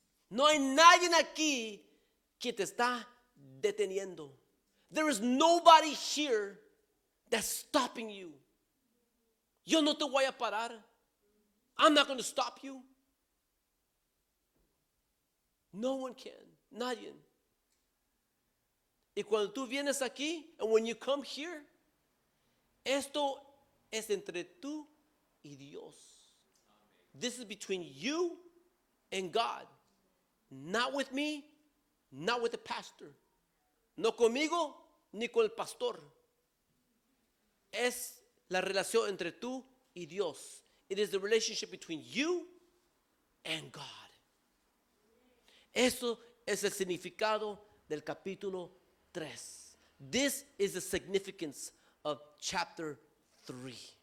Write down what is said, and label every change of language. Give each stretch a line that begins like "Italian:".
Spanish: No hay nadie aquí que te está deteniendo.
English: There is nobody here that's stopping you.
Spanish: Yo no te voy a parar.
English: I'm not going to stop you. No one can.
Spanish: Nadie. Y cuando tú vienes aquí,
English: and when you come here,
Spanish: esto es entre tú y Dios.
English: This is between you and God. Not with me, not with the pastor.
Spanish: No conmigo, ni con el pastor. Es la relación entre tú y Dios.
English: It is the relationship between you and God.
Spanish: Eso es el significado del capítulo 3.
English: This is the significance of chapter 3.